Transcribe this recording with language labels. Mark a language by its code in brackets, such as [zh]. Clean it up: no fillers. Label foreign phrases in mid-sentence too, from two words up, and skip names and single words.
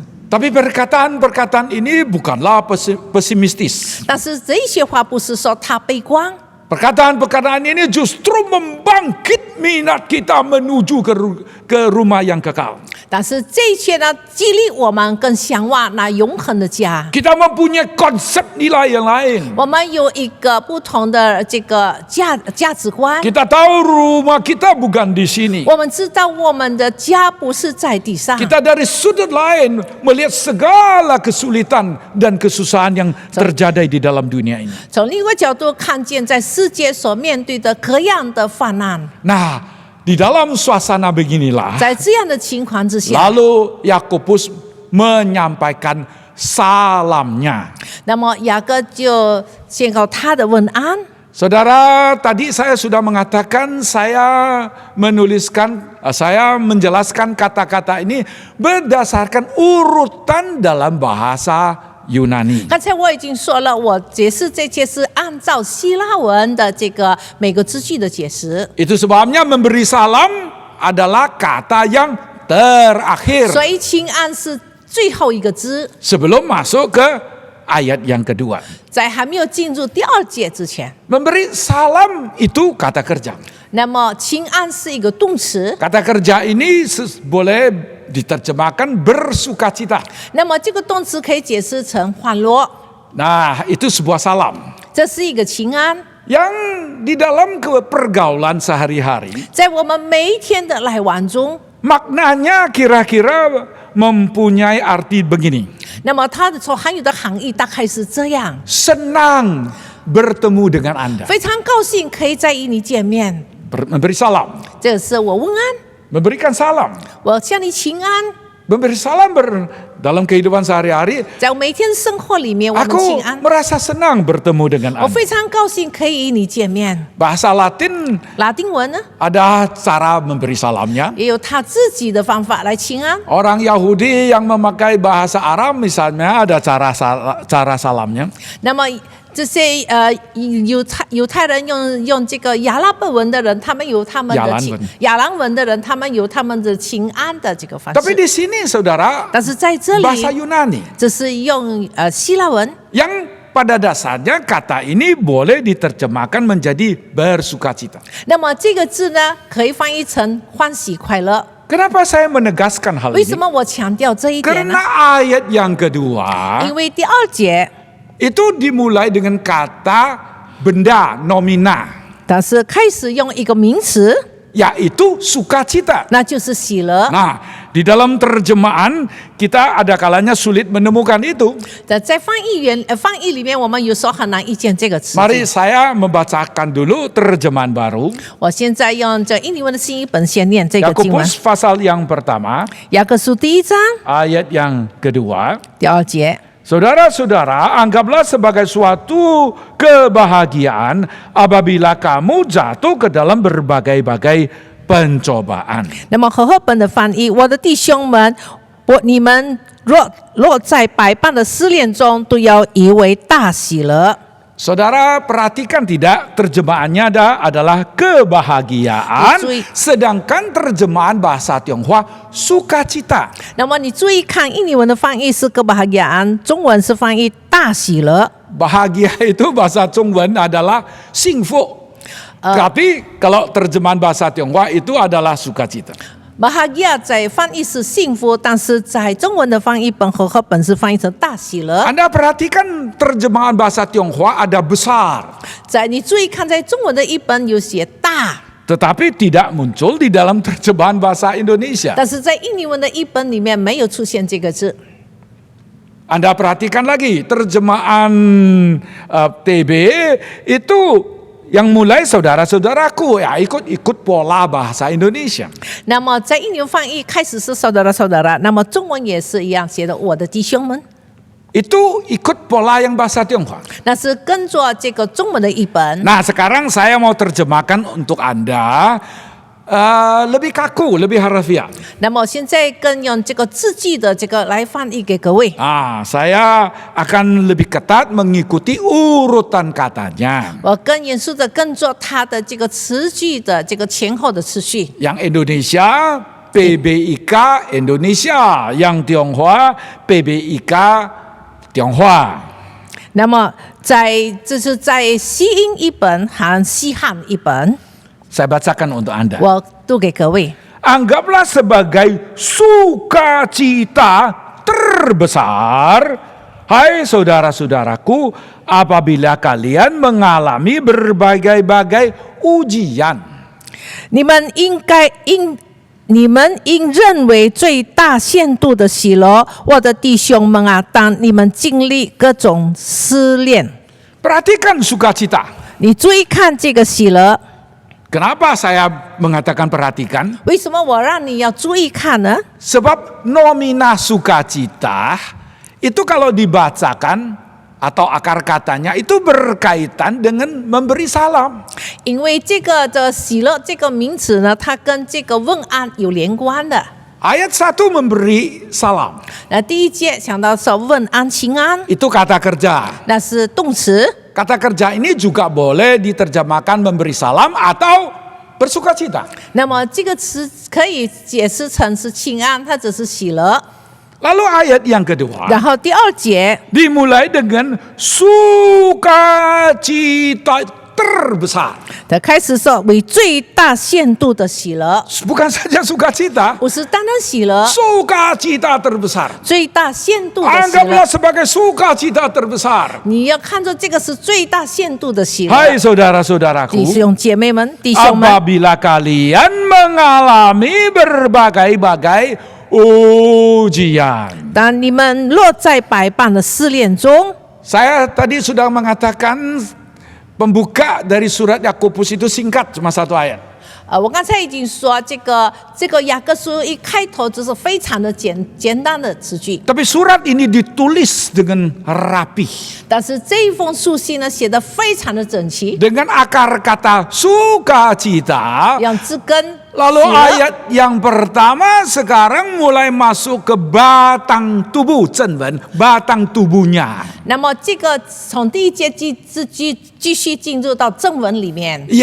[id] Tapi perkataan-perkataan ini bukanlah pesimistis. [zh] 但是这些话不是说他悲观， [id] Perkataan-perkataan ini justru membangkit minat kita menuju ke rumah yang kekal. [zh] 但是这一切呢，激励我们更向往那永恒的家。 [id] Kita mempunyai konsep nilai yang lain. [zh] 我们有一个不同的这个价值观。 [id] Kita tahu rumah kita bukan di sini. [zh] 我们知道我们的家不是在地上。 [id] Kita dari sudut lain melihat segala kesulitan dan kesusahan yang terjadi di dalam dunia ini. [zh] 从另一个角度看见，在世界所面对的各样的患难， [id] Nah, di dalam suasana beginilah, [zh] 在这样的情况之下， [id] lalu Yakobus menyampaikan salamnya. [zh] 那么雅各就宣告他的问安。 [id] Saudara, tadi saya sudah mengatakan saya menjelaskan kata-kata ini berdasarkan urutan dalam bahasa Yunani. [zh] 刚才我已经说了，我解释这些是按照希腊文的这个每个字句的解释。 [id] Itu sebabnya memberi salam adalah kata yang terakhir [zh] 所以请安是最后一个字， [id] sebelum masuk ke ayat yang kedua. [zh] 在还没有进入第二节之前。 [id] Memberi salam itu kata kerja. [zh] 那么请安是一个动词， [id] Kata kerja ini boleh diterjemahkan bersukacita. [zh] 那么这个动词可以解释成欢乐， [id] Nah, itu sebuah salam [zh] 这是一个请安， [id] yang di dalam pergaulan sehari-hari [zh] 在我们每一天的来往中， [id] maknanya kira-kira mempunyai arti begini. [zh] 那么它的所含有的含义大概是这样： [id] Senang bertemu dengan Anda. [zh] 非常高兴可以再与你见面， [id] Memberi salam, [zh] 这是我问安， [id] memberikan salam. [zh] 我向你请安。 [id] Memberi salam dalam kehidupan sehari-hari. [zh] 在我每天生活里面，我们 [id] Aku [zh] 请安， [id] merasa senang bertemu dengan [zh] 我 [id] Anda. [zh] 非常高兴可以与你见面。 [id] Bahasa Latin [zh] 拉丁文呢， [id] ada cara memberi salamnya. [zh] 也有他自己的方法来请安。 [id] Orang Yahudi yang memakai bahasa Arab misalnya ada cara salamnya. [zh] 那么这些犹太人用这个亚拉伯文的人，他们有他们的亚兰文的人，他们有他们的请安的这个方 [id] Tapi [zh] 式。 [id] di sini saudara [zh] 但是在这 [id] bahasa [zh] 里， [id] Yunani [zh] 这是用希腊文， [id] yang pada dasarnya kata ini boleh diterjemahkan menjadi bersukacita. [zh] 那么这个字呢，可以翻译成欢喜快乐。 [id] Kenapa saya menegaskan hal [zh] 为什 [id] ini? [zh] 么我强调这一点呢？ [id] Karena ayat yang kedua [zh] 因为第二节， [id] itu dimulai dengan kata benda nomina, [zh] 但是开始用一个名词， [id] yaitu sukacita. [zh] 那就是喜乐。 [id] Nah, di dalam terjemahan kita ada kalanya sulit menemukan itu. [zh] 在翻译里面，我们有时候很难遇见这个词。 [id] Mari saya membacakan dulu terjemahan baru. [zh] 我现在用这印尼文的新译本先念这个经文， [id] Yakobus pasal yang pertama, [zh] 雅各书第1章 [id] ayat yang kedua. [zh] 第2节。 [id] Saudara-saudara, anggaplah sebagai suatu kebahagiaan apabila kamu jatuh ke dalam berbagai-bagai pencobaan. [zh] 那么和合本的翻译，我的弟兄们，你们若落在百般的试炼中，都要以为大喜乐。 [id] Saudara perhatikan tidak, terjemahannya adalah kebahagiaan, Betul. sedangkan terjemahan bahasa Tionghoa sukacita. [zh] 那么你注意看，印尼文的翻译是个bahagiaan，中文是翻译大喜乐。 [id] Bahagia itu bahasa Zhongwen adalah singfu. Tapi kalau terjemahan bahasa Tionghoa itu adalah sukacita. [zh] bahagia 在翻译是幸福，但是在中文的翻译本和合本是翻译成大喜乐。 [id] Anda perhatikan terjemahan bahasa Tionghoa ada besar, [zh] 你注意看，在中文的译本有写大， [id] tetapi tidak muncul di dalam terjemahan bahasa Indonesia. [zh] 但是在印尼文的译本里面没有出现这个字。 [id] Anda perhatikan lagi terjemahan TB itu yang mulai saudara-saudaraku ya ikut pola bahasa Indonesia. [zh] 那么在印尼文翻译开始是 saudara-saudara，那么中文也是一样写的我的弟兄们， [id] Itu ikut pola yang bahasa Tionghoa. [zh] 那是跟着这个中文的译本。 [id] Nah, sekarang saya mau terjemahkan untuk Anda lebih kaku, lebih harfiah. [zh] 那么现在跟用这个字句的这个来翻译给各位。 [id] Saya akan lebih ketat mengikuti urutan katanya. [zh] 我更严肃的跟着它的这个词句的这个前后的次序。 [id] Yang Indonesia PBIK Indonesia, yang Tionghoa PBIK Tionghoa. [zh] 那么这是在西音译本和西汉译本， [id] Saya bacakan untuk Anda. [zh] 我读给各位。 [id] Anggaplah sebagai sukacita terbesar, hai saudara-saudaraku, apabila kalian mengalami berbagai-bagai ujian. [zh] 你们应认为最大限度的喜乐，我的弟兄们啊，当你们经历各种试炼， [id] Perhatikan sukacita. [zh] 你注意看这个喜乐。 [id] Kenapa saya mengatakan perhatikan? [zh] 为什么我让你要注意看呢？ [id] Sebab nomina sukacita itu kalau dibacakan atau akar katanya itu berkaitan dengan memberi salam. [zh] 因为这个的喜乐这个名词呢，它跟这个问安有连关的。 [id] Ayat 1 memberi salam. [zh] 那第一节讲到说问安平安， [id] Itu kata kerja. [zh] 那是动词。 [id] Kata kerja ini juga boleh diterjemahkan memberi salam atau bersukacita. [zh] 那么这个词可以解释成是平安，它只是喜乐。 [id] Lalu ayat yang kedua [zh] 然后第二节 [id] dimulai dengan sukacita terbesar. [zh] 他开始说为最大限度的喜乐， [id] Bukan saja sukacita, [zh] 不是单单喜乐， [id] sukacita terbesar. [zh] 最大限度的喜 [id] Anggaplah [zh] 乐。 [id] sebagai sukacita terbesar. [zh] 你要看作这个是最大限度的喜乐。 [id] Hai saudara-saudaraku, [zh] 弟兄姐妹们、弟兄们， [id] apabila kalian mengalami berbagai-bagai ujian. [zh] 当你们落在百般的试炼中， [id] Saya tadi sudah mengatakan pembuka dari surat Yakobus itu singkat, cuma 1 ayat. [zh] 我刚才已经说，这个雅各书一开头就是非常的简单的词句， [id] Tapi surat ini ditulis dengan rapi, [zh] 但是这一封书信呢写得非常的整齐， [id] dengan akar kata sukacita. [zh] 让字根 [id] Lalu [zh] 喜乐 [id] ayat yang pertama sekarang mulai masuk ke batang tubuh, cenwen, batang tubuhnya. [zh] 那么这个从第一节继续进入到正文里面，